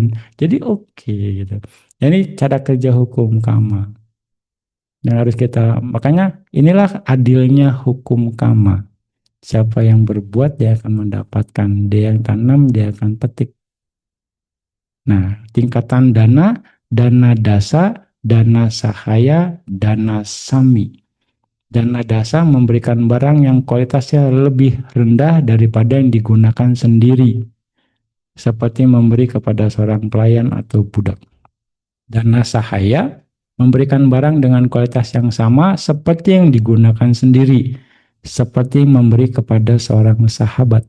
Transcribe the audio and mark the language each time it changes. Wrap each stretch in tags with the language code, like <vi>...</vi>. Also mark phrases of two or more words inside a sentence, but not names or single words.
<id>Jadi oke gitu. Jadi cara kerja hukum karma yang harus kita, makanya inilah adilnya hukum karma. Siapa yang berbuat dia akan mendapatkan, dia yang tanam dia akan petik. Nah, tingkatan dana, dana dasa, dana sahaya, dana sami. Dana dasa memberikan barang yang kualitasnya lebih rendah daripada yang digunakan sendiri, seperti memberi kepada seorang pelayan atau budak. Dana sahaya memberikan barang dengan kualitas yang sama seperti yang digunakan sendiri, seperti memberi kepada seorang sahabat.</id>